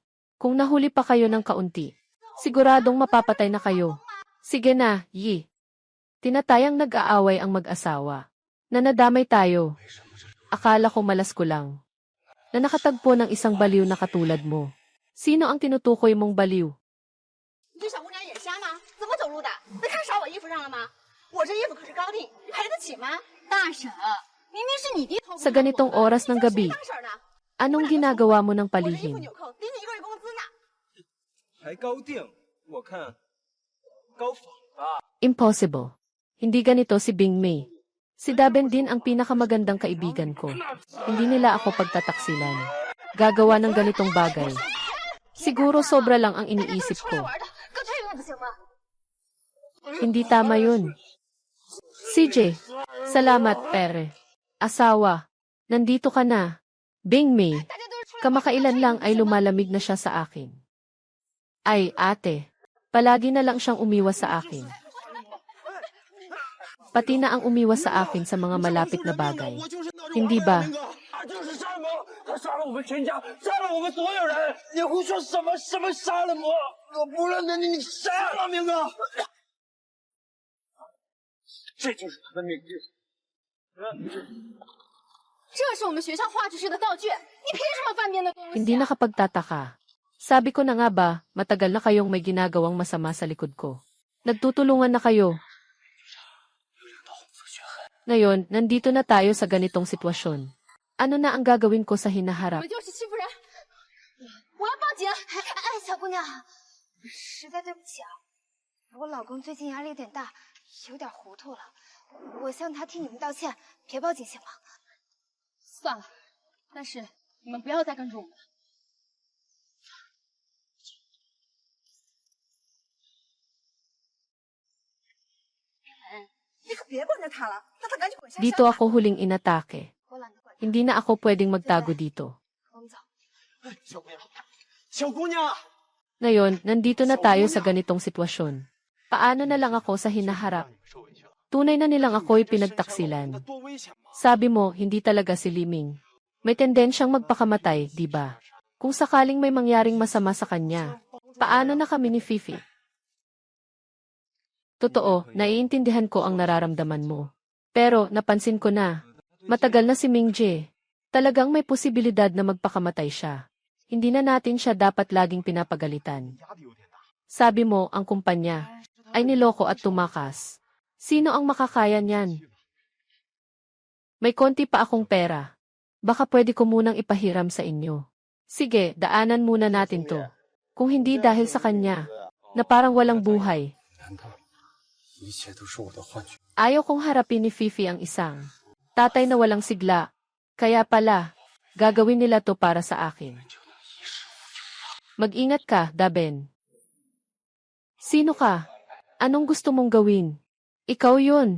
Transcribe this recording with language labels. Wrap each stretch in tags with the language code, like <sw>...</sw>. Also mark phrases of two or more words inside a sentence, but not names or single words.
<tl>Kung nahuli pa kayo ng kaunti, siguradong mapapatay na kayo. Sige na, Yi. Tinatayang nag-aaway ang mag-asawa. Na nadamay tayo. Akala ko malas ko lang. Na nakatagpo ng isang baliw na katulad mo. Sino ang tinutukoy mong baliw?</tl> <zh>你对小姑娘眼瞎吗？怎么走路的？那看少我衣服上了吗？我这衣服可是高定，你赔得起吗？大婶，明明是你弟偷。</zh> <tl>Sa ganitong oras ng gabi,</tl> <zh>当婶呢？</zh> <tl>anong ginagawa mo ng</tl> <zh>我这衣服</zh> <tl>palihim?</tl> <zh>纽扣抵你1个月工资呢。还高定，我看高仿吧。</zh> <tl>Impossible. Hindi ganito si Bing Mei. Si Daben din ang pinakamagandang kaibigan ko. Hindi nila ako pagtataksilan. Gagawa ng ganitong bagay. Siguro sobra lang ang iniisip</tl> <zh>出来</zh> <tl>ko.</tl> <zh>玩的，跟退一步不行吗？</zh> <tl>Hindi tama yun. CJ, salamat pere. Asawa, nandito ka na. Bing Mei,</tl> <zh>大家都是出来。</zh> <tl>kamakailan lang ay lumalamig na siya sa akin. Ay, ate, palagi na lang siyang umiwas sa akin. Pati na ang umiwas sa akin sa mga malapit na bagay. Hindi ba?</tl> <zh>他就是杀人魔，他杀了我们全家，杀了我们所有人。你胡说什么？什么杀人魔？我不认得你，你谁啊，明哥？这就是他的命运。这是我们学校话剧社的道具，你凭什么犯别人的东西？</zh> <tl>Hindi nakapagtataka. Sabi ko na nga ba, matagal na kayong may ginagawang masama sa likod ko. Nagtutulungan na kayo. Ngayon, nandito na tayo sa ganitong sitwasyon. Ano na ang gagawin ko sa</tl> <zh>你</zh> <tl>hinaharap?</tl> <zh>们就是欺负人！我要报警！哎，小姑娘，实在对不起啊，我老公最近压力有点大，有点糊涂了，我向他替你们道歉，别报警行吗？算了，但是你们不要再跟着我们了。你可别管着他了，让他赶紧滚下山。</zh> <tl>Dito ako huling inatake.</tl> <zh>我懒得管他，</zh> <tl>Hindi na ako pwedeng magtago dito.</tl> <zh>我们走。小姑娘，小姑娘，</zh> <tl>Ngayon, nandito na tayo sa ganitong sitwasyon. Paano na lang ako sa hinaharap? Tunay na nilang ako'y pinagtaksilan.</tl> <zh>那多危险嘛！</zh> <tl>Sabi mo, hindi talaga si Liming. May tendensyang magpakamatay, di ba? Kung sakaling may mangyaring masama sa kanya, paano na kami ni Fifi? Totoo, naiintindihan ko ang nararamdaman mo. Pero, napansin ko na, matagal na si Mingje. Talagang may posibilidad na magpakamatay siya. Hindi na natin siya dapat laging pinapagalitan. Sabi mo, ang kumpanya ay niloko at tumakas. Sino ang makakaya niyan? May konti pa akong pera. Baka pwede ko munang ipahiram sa inyo. Sige, daanan muna natin to. Kung hindi dahil sa kanya, na parang walang buhay.</tl> <zh>难道一切都是我的幻觉？</zh> <tl>Ayaw kong harapin ni Fifi ang isang tatay na walang sigla. Kaya pala, gagawin nila to para sa akin. Mag-ingat ka, Daben. Sino ka? Anong gusto mong gawin? Ikaw yun.</tl>